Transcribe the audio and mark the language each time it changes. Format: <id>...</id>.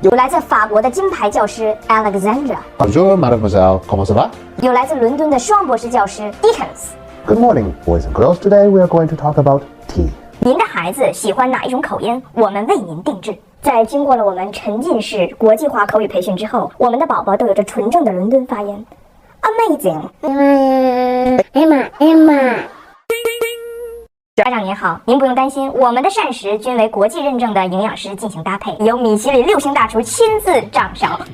<zh>有来自法国的金牌教师 Alexandra，</zh> <fr>Bonjour, mademoiselle. Comment ça va?</fr> <zh>有来自伦敦的双博士教师 Dickens。</zh> <en>Good morning, boys and girls. Today we are going to talk about tea.</en> <zh>您的孩子喜欢哪一种口音？我们为您定制。在经过了我们沉浸式国际化口语培训之后，我们的宝宝都有着纯正的伦敦发音。</zh> <en>Amazing。 Emma。</en> <zh>家长您好，您不用担心，我们的膳食均为国际认证的营养师进行搭配，由米其林6星大厨亲自掌勺。</zh>